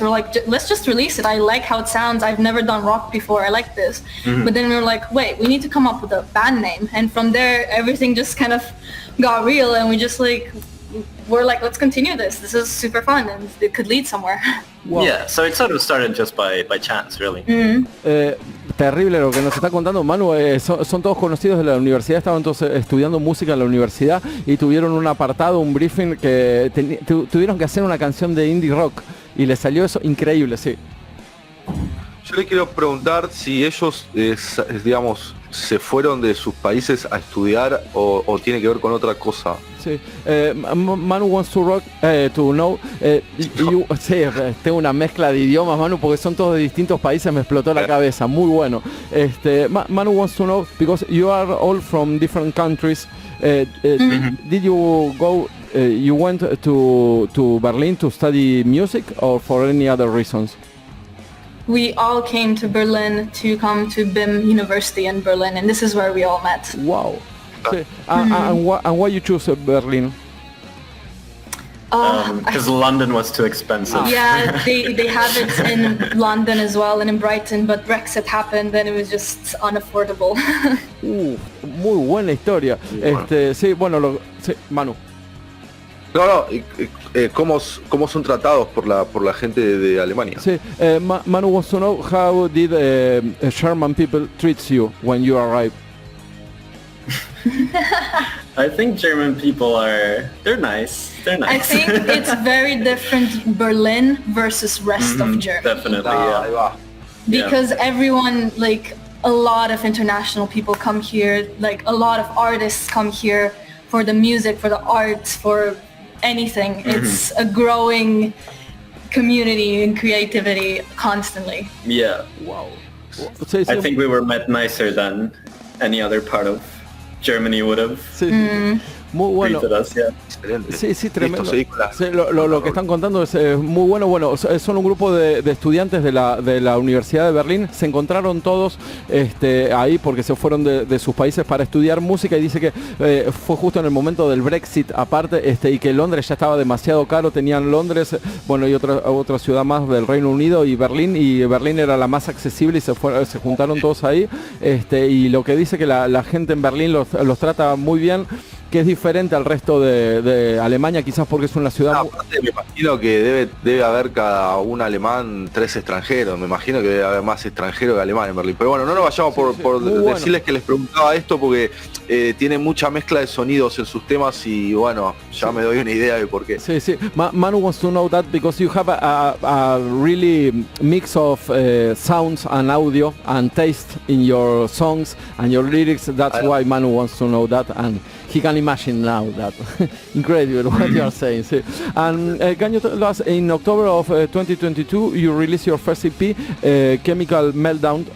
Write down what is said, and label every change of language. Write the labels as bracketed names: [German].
[English] We were like, let's just release it. I like how it sounds. I've never done rock before. I like this. But then we were like, wait, we need to come up with a band name. And from there, everything just kind of got real, and we just we're like, let's continue this. This is super fun, and it could lead somewhere. Wow. Yeah, so it sort of started just by chance, really. [Spanish] Terrible lo que nos está contando Manu. Son todos conocidos de la universidad, estaban todos estudiando música en la universidad y tuvieron un apartado, un briefing que tuvieron que hacer una canción de indie rock y les salió eso increíble, sí. Yo le quiero preguntar si ellos, digamos, se fueron de sus países a estudiar o tiene que ver con otra cosa. Sí. [English] Manu wants to know, [Spanish] sí, tengo una mezcla de idiomas, Manu, porque son todos de distintos países, me explotó la cabeza, muy bueno. [English] Manu wants to know, because you are all from different countries, did you go, you went to Berlin to study music or for any other reasons? We all came to Berlin to come to BIM University in Berlin, and this is where we all met. Wow. Sí. And why you choose Berlin? Because London was too expensive. Yeah, they have it in London as well and in Brighton, but Brexit happened and it was just unaffordable. [Spanish] Muy buena historia. Sí, bueno, sí, Manu. No, ¿cómo son tratados por la gente de Alemania? [English] Sí, Manu wants to know how did German people treat you when you arrived? I think German people they're nice. I think it's very different Berlin versus rest of Germany. Definitely, yeah. Because everyone, a lot of international people come here, a lot of artists come here for the music, for the arts, for anything. It's a growing community and creativity constantly. Yeah. Wow. I think we were met nicer than any other part of Germany would have. [Spanish] Muy bueno. [English] Us, yeah. [Spanish] Sí, tremendo. Sí, lo que están contando es muy bueno. Bueno, son un grupo de estudiantes de la Universidad de Berlín. Se encontraron todos ahí porque se fueron de sus países para estudiar música, y dice que fue justo en el momento del Brexit aparte, y que Londres ya estaba demasiado caro. Tenían Londres, bueno, y otra ciudad más del Reino Unido, y Berlín era la más accesible, y se juntaron todos ahí. Y lo que dice que la gente en Berlín los trata muy bien, que es diferente al resto de Alemania, quizás porque es una ciudad... Aparte, me imagino que debe haber cada un alemán 3 extranjeros. Me imagino que debe haber más extranjeros que alemanes en Berlín. Pero bueno, no nos vayamos por decirles que les preguntaba esto porque tiene mucha mezcla de sonidos en sus temas y bueno, ya me doy una idea de por qué. Sí, sí. [English] Manu wants to know that because you have a really mix of sounds and audio and taste in your songs and your lyrics. That's why Manu wants to know that, and he can imagine now that. Incredible what you are saying. Sí. And can you tell us, in October of 2022, you released your first EP, Chemical Meltdown.